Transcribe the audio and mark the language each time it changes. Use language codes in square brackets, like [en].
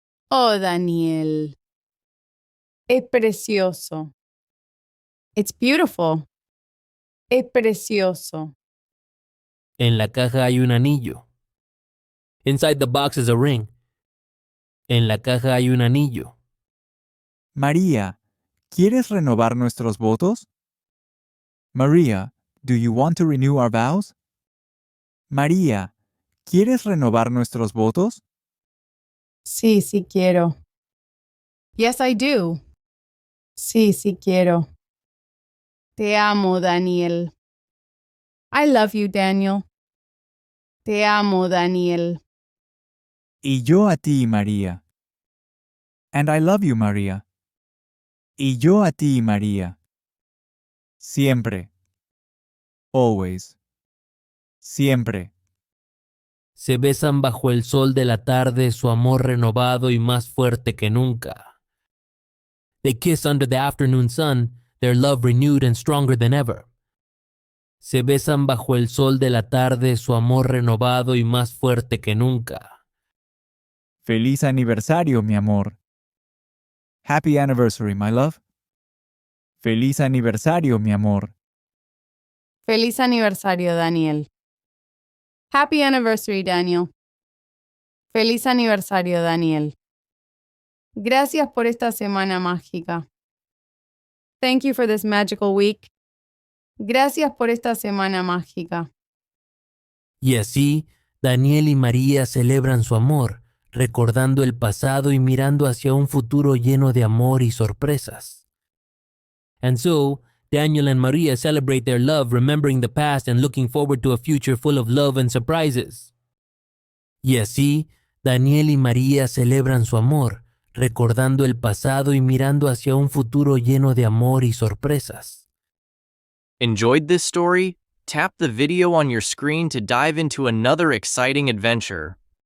[es] Oh, Daniel. Es precioso. [en] It's beautiful. [es] Es precioso. En la caja hay un anillo. [en] Inside the box is a ring. [es] En la caja hay un anillo. María, ¿quieres renovar nuestros votos? María, do you want to renew our vows? María, ¿quieres renovar nuestros votos? Sí, sí quiero. [en] Yes, I do. [es] Sí, sí quiero. Te amo, Daniel. [en] I love you, Daniel. [es] Te amo, Daniel. Y yo a ti, María. [en] And I love you, María. [es] Y yo a ti, María. Siempre. [en] Always. [es] Siempre. Se besan bajo el sol de la tarde, su amor renovado y más fuerte que nunca. [en] They kiss under the afternoon sun, their love renewed and stronger than ever. [es] Se besan bajo el sol de la tarde, su amor renovado y más fuerte que nunca. Feliz aniversario, mi amor. [en] Happy anniversary, my love. [es] Feliz aniversario, mi amor. Feliz aniversario, Daniel. [en] Happy anniversary, Daniel. [es] Feliz aniversario, Daniel. Gracias por esta semana mágica. [en] Thank you for this magical week. [es] Gracias por esta semana mágica. Y así, Daniel y María celebran su amor, recordando el pasado y mirando hacia un futuro lleno de amor y sorpresas. [en] And so, Daniel and Maria celebrate their love, remembering the past and looking forward to a future full of love and surprises. [es] Y así, Daniel y María celebran su amor, recordando el pasado y mirando hacia un futuro lleno de amor y sorpresas. [en] Enjoyed this story? Tap the video on your screen to dive into another exciting adventure.